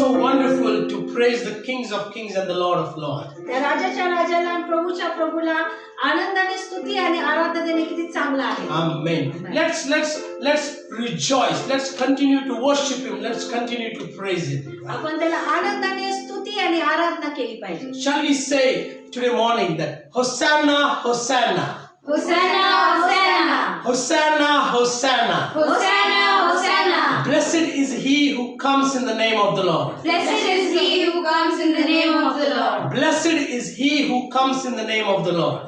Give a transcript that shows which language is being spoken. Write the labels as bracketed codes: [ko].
[en] so wonderful to praise the kings of kings and the Lord of lords. [mr] त्या राजाच्या राजाला आणि प्रभूच्या प्रभूला आनंदाने स्तुती आणि आराधना देणे किती चांगलं आहे. [en] Amen. Let's rejoice. Let's continue to worship Him. Let's continue to praise Him. [mr] आपण त्याला आनंदाने स्तुती आणि आराधना केली पाहिजे. [en] Shall we say today morning that Hosanna, Hosanna, [mr] होसाना होसाना [en] Hosanna, Hosanna. [mr] होसाना होसाना. [en] Blessed is He who comes in the name of the Lord. Blessed is he who comes in the name of the Lord. Blessed is He who comes in the name of the Lord.